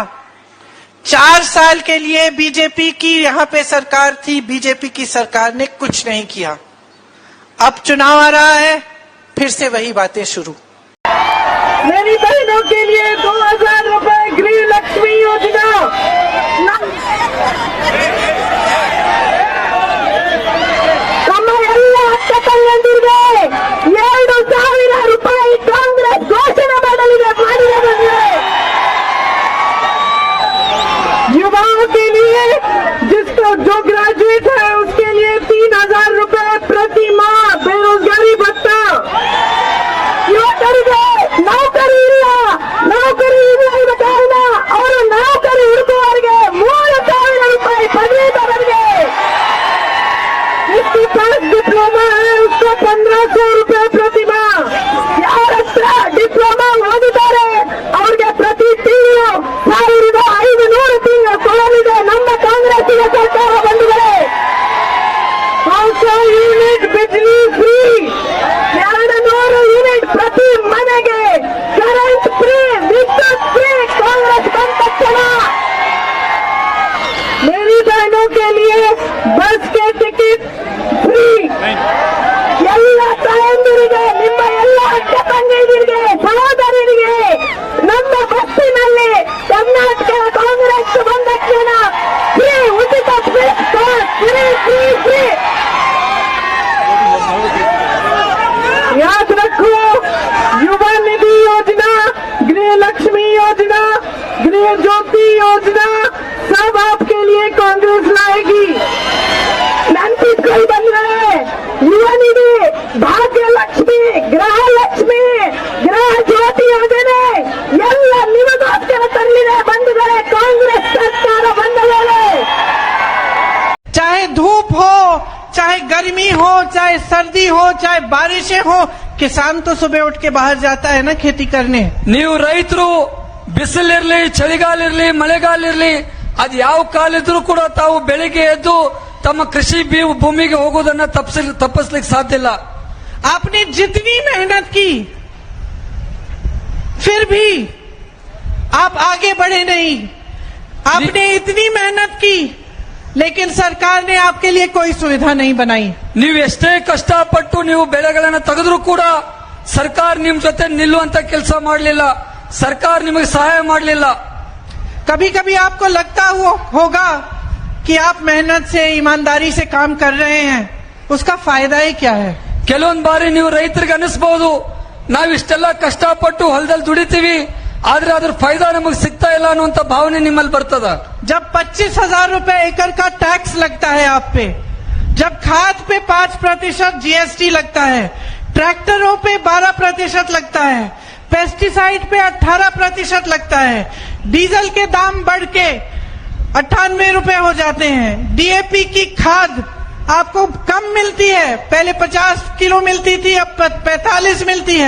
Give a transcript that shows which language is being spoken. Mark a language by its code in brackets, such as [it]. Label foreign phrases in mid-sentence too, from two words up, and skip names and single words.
[hi] 4 साल के लिए बीजेपी की यहां पे सरकार थी, बीजेपी की सरकार ने कुछ नहीं किया। अब चुनाव आ रहा है, फिर से वही बातें शुरू। मेरी बहनों के लिए 2000 रुपए गृह लक्ष्मी योजना, [kn] ನಮ್ಮ ಎಲ್ಲ ಅಕ್ಕ ತಂಗಿಯರಿಗೆ 2,000 ರೂಪಾಯಿ ಕಾಂಗ್ರೆಸ್ ಘೋಷಣೆ ಮಾಡಿದೆ। [hi] युवाओं के लिए जिसको जो ग्रेजुएट है उसके लिए 3,000 रुपए प्रति माह बेरोजगारी भत्ता। [kn] ಯುವಕರಿಗೆ ನೌಕರಿ ಇಲ್ಲ ಇರುವ ಕಾರಣ ಅವರು ನೌಕರಿ ಹುಡುಕುವವರಿಗೆ 3,000 ರೂಪಾಯಿ ಪದವೀಧರರಿಗೆ, [hi] जिसके पास डिप्लोमा है उसको 1,500 रुपए प्रति माह। [kn] ಯಾರ ಹತ್ರ ಡಿಪ್ಲೊಮಾ ಓದಿದ್ದಾರೆ ಅವ್ರಿಗೆ ಪ್ರತಿ ತಿಂಗಳು 1,500 ತಿಂಗಳು ಕೊಡಲಿದೆ ನಮ್ಮ ಕಾಂಗ್ರೆಸ್ಸಿನ ಸರ್ಕಾರ ಬಂದಿದೆ। ಯೂನಿಟ್ ಬಿಜ್ಲಿ ಫ್ರೀ, 200 ಯೂನಿಟ್ ಪ್ರತಿ ಮನೆಗೆ ಕರೆಂಟ್ ಫ್ರೀ, ವಿದ್ಯುತ್ ಫ್ರೀ ಕಾಂಗ್ರೆಸ್ ಬಂದ ತಕ್ಷಣ। [hi] मेरी बहनों के लिए बस के टिकट फ्री। [kn] ಎಲ್ಲ ತಾಯಂದಿರಿಗೆ, ನಿಮ್ಮ ಎಲ್ಲ ಅಕ್ಕ ತಂಗಿಯರಿಗೆ, ಸಹೋದರರಿಗೆ ನಮ್ಮ ಬಸ್ಸಿನಲ್ಲಿ ಕರ್ನಾಟಕ ಕಾಂಗ್ರೆಸ್ ಬಂದ ತಕ್ಷಣ ಫ್ರೀ, ಉಚಿತ ಫ್ರೀ ಫ್ರೀ ಫ್ರೀ। [hi] याद रखो, युवा निधि योजना, गृह लक्ष्मी योजना, गृह ज्योति योजना सब आपके लिए कांग्रेस लाएगी। कोई बन रहे [kn] युवा निधि, भाग्य लक्ष्मी, गृह लक्ष्मी, गृह ज्योति योजನೆ ಎಲ್ಲ ನಿಮಗೋಸ್ಕರ ತರಲಿದೆ ಬಂದಿದ್ದಾರೆ ಕಾಂಗ್ರೆಸ್ ಸರ್ಕಾರ ಬಂದ ಮೇಲೆ। [hi] चाहे धूप हो, चाहे गर्मी हो, चाहे सर्दी हो, चाहे बारिशें हो, किसान तो सुबह उठ के बाहर जाता है ना खेती करने। [kn] ನೀವು ರೈತರು ಬಿಸಿಲಿರ್ಲಿ, ಚಳಿಗಾಲ ಇರ್ಲಿ, ಮಳೆಗಾಲ ಇರ್ಲಿ, ಅದು ಯಾವ ಕಾಲ ಇದ್ರೂ ಕೂಡ ತಾವು ಬೆಳಿಗ್ಗೆ ಎದ್ದು ತಮ್ಮ ಕೃಷಿ ಭೂಮಿಗೆ ಹೋಗೋದನ್ನ ತಪ್ಪಿಸ್ಲಿಕ್ಕೆ ಸಾಧ್ಯ ಇಲ್ಲ। [hi] आपने जितनी मेहनत की फिर भी आप आगे बढ़े नहीं। आपने इतनी मेहनत की लेकिन सरकार ने आपके लिए कोई सुविधा नहीं बनाई। [kn] ನೀವು ಎಷ್ಟೇ ಕಷ್ಟಪಟ್ಟು ನೀವು ಬೆಳೆಗಳನ್ನ ತೆಗೆದ್ರೂ ಕೂಡ ಸರ್ಕಾರ ನಿಮ್ ಜೊತೆ ನಿಲ್ಲುವಂತ ಕೆಲಸ ಮಾಡಲಿಲ್ಲ, ಸರ್ಕಾರ ನಿಮಗೆ ಸಹಾಯ ಮಾಡಲಿಲ್ಲ। [hi] कभी कभी आपको लगता होगा कि आप मेहनत से, ईमानदारी से काम कर रहे हैं, उसका फायदा ही क्या है। [kn] ಕೆಲವೊಂದು ಬಾರಿ ನೀವು ರೈತರಿಗೆ ಅನಿಸಬಹುದು ನಾವು ಇಷ್ಟೆಲ್ಲ ಕಷ್ಟಪಟ್ಟು ಹೊಲದಲ್ಲಿ ದುಡಿತೀವಿ, ಆದ್ರೆ ಅದ್ರ ಫೈದಾ ನಮಗೆ ಸಿಗ್ತಾ ಇಲ್ಲ ಅನ್ನುವಂತ ಭಾವನೆ ನಿಮ್ಮಲ್ಲಿ ಬರ್ತದ। [hi] जब 25,000 रुपए एकड़ का टैक्स लगता है आप पे, जब खाद पे 5% जीएसटी लगता है, ट्रैक्टरों पे 12% लगता है, पेस्टिसाइड पे 18% लगता है, डीजल के दाम बढ़ के 98 रुपए हो जाते हैं, डीएपी की खाद आपको कम मिलती है, पहले 50 किलो मिलती थी, अब 45 मिलती है।